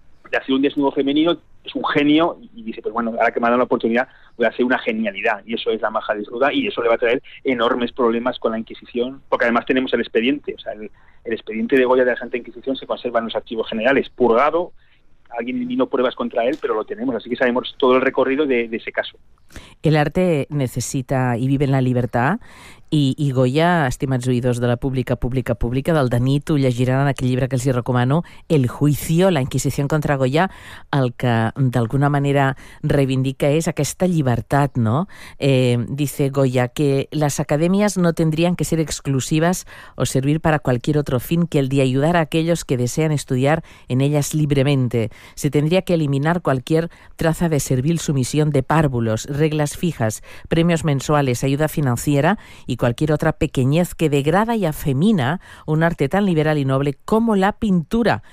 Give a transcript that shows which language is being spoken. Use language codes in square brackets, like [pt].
[es] de hacer un desnudo femenino, es un genio y dice, pues bueno, ahora que me ha dado la oportunidad voy a hacer una genialidad, y eso es la maja desnuda, y eso le va a traer enormes problemas con la Inquisición, porque además tenemos el expediente, o sea, el expediente de Goya de la Santa Inquisición se conserva en los archivos generales, purgado, alguien vino pruebas contra él, pero lo tenemos, así que sabemos todo el recorrido de ese caso. El arte necesita y vive en la libertad, [ca] I Goya, estimats oïdors de la pública, del Danit, ho llegiran en aquell llibre que els hi recomano, El juicio, la Inquisició contra Goya, el que d'alguna manera reivindica és aquesta llibertat, no? [es] Dice Goya que las academias no tendrían que ser exclusivas o servir para cualquier otro fin que el de ayudar a aquellos que desean estudiar en ellas libremente. Se tendría que eliminar cualquier traza de servil sumisión de párvulos, reglas fijas, premios mensuales, ayuda financiera y cualquier otra pequeñez que degrada y afemina un arte tan liberal y noble como la pintura.